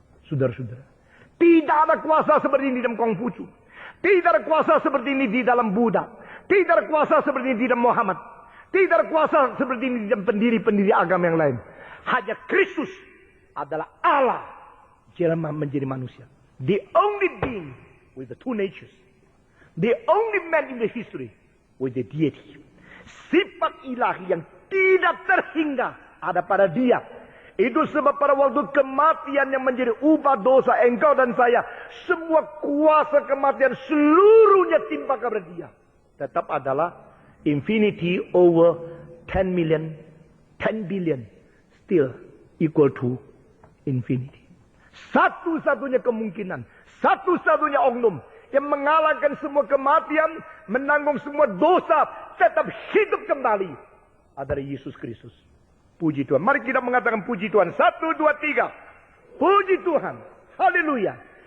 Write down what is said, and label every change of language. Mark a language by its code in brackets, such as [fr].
[id] Saudara-saudara. Tidak ada kuasa seperti ini dalam Konghucu. Tidak ada kuasa seperti ini di dalam Buddha. Tidak ada kuasa seperti ini di dalam Muhammad. Tidak ada kuasa seperti ini di dalam pendiri-pendiri agama yang lain. Hanya Kristus adalah Allah. Jelma menjadi manusia. [en] The only being with the two natures. The only man in the history with the deity. [id] Sifat ilahi yang tidak terhingga ada pada dia. Itu sebab pada waktu kematian yang menjadi upah dosa engkau dan saya. Semua kuasa kematian seluruhnya timpa kepada dia. Tetap adalah [en] infinity over 10 million, 10 billion. Still equal to infinity. [id] Satu-satunya kemungkinan. Satu-satunya oknum. Yang mengalahkan semua kematian. Menanggung semua dosa. Tetap hidup kembali. Adalah Yesus Kristus. Puji Tuhan. Mari kita mengatakan puji Tuhan. 1, 2, 3. Puji Tuhan. Haleluya.